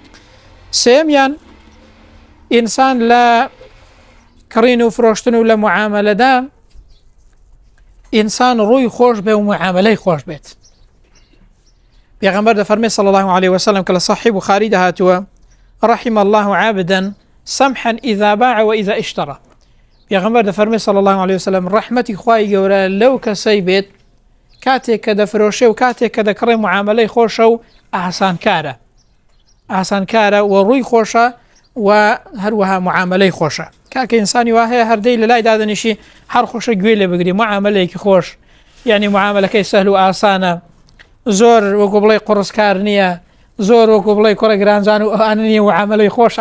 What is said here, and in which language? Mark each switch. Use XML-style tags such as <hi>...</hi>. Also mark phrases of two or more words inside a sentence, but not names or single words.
<ckb>سێمیان ئینسان لە کڕین و فرۆشتن و لە معاملەدا ئینسان ڕووی خۆش بێ و معاملەی خۆش بێت. پێغەمبەر دەفەرمێ</ckb> <ar>صلی الله عليه وسلم</ar> <ckb>کە لە صحیح بوخاری دەهاتووە</ckb> <ar>رحم الله عبدا سمحا إذا باع وإذا اشترى.</ar> <ckb>پێغەمبەر دەفەرمێ</ckb> <ar>صلی الله عليه وسلم</ar> <ckb>ڕەحمەتی خوای گەورە لەو کەسەی بێت کاتێک کە دەفرۆشێ و کاتێک کە دەکڕێ معاملەی خۆشە و ئاسانکارە و ڕووی خۆشە و هەروەها معاملەی خۆشە. کاکە ئینسانی وا هەیە هەردەی لە لای دادنیشی هەر خۆشە گوێ لێ بگری معاملەیەکی خۆش، یعنی معاملەکەی سەهل و ئاسانە، زۆر وەکو بڵێ قڕسکار نییە، زۆر وەکو بڵێ کوڕە گرانجان و ئەوانە نییە، معاملەی خۆشە.</ckb>